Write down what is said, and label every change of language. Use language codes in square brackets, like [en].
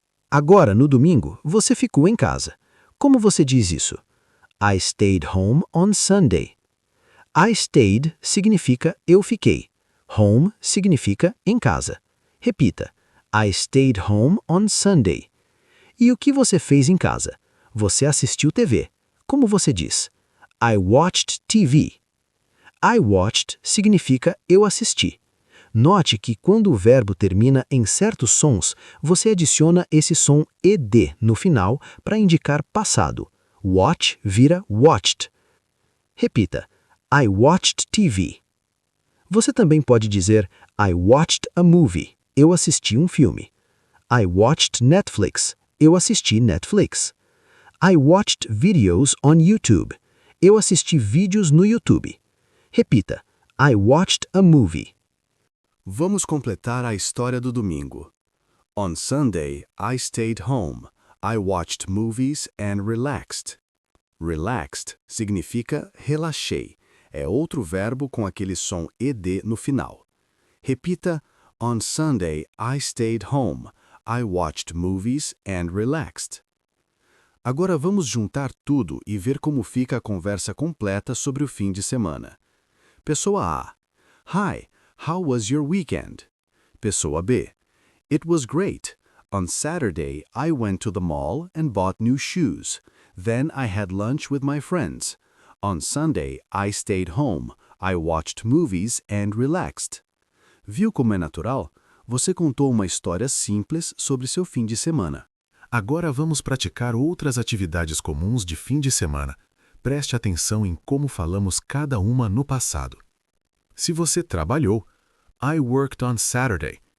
[pt] Agora, no domingo, você ficou em casa. Como você diz isso? [en] I stayed home on Sunday. I stayed [pt] significa eu fiquei. [en] Home [pt] significa em casa. Repita. [en] I stayed home on Sunday. [pt] E o que você fez em casa? Você assistiu TV. Como você diz? [en] I watched TV. I watched [pt] significa eu assisti. Note que quando o verbo termina em certos sons, você adiciona esse som ed no final para indicar passado. Watch vira watched. Repita. [en] I watched TV. [pt] Você também pode dizer [en] I watched a movie. [pt] Eu assisti um filme. [en] I watched Netflix. [pt] Eu assisti Netflix. [en] I watched videos on YouTube. [pt] Eu assisti vídeos no YouTube. Repita. [en] I watched a movie. [pt] Vamos completar a história do domingo. [en] On Sunday, I stayed home. I watched movies and relaxed. [pt] Relaxed significa relaxei. É outro verbo com aquele som ed no final. Repita. [en] On Sunday, I stayed home. I watched movies and relaxed. [pt] Agora vamos juntar tudo e ver como fica a conversa completa sobre o fim de semana. Pessoa A. [en] Hi, how was your weekend? Pessoa B. It was great. On Saturday, I went to the mall and bought new shoes. Then I had lunch with my friends. On Sunday, I stayed home. I watched movies and relaxed. [pt] Viu como é natural? Você contou uma história simples sobre seu fim de semana. Agora vamos praticar outras atividades comuns de fim de semana. Preste atenção em como falamos cada uma no passado. Se você trabalhou, [en] I worked on Saturday.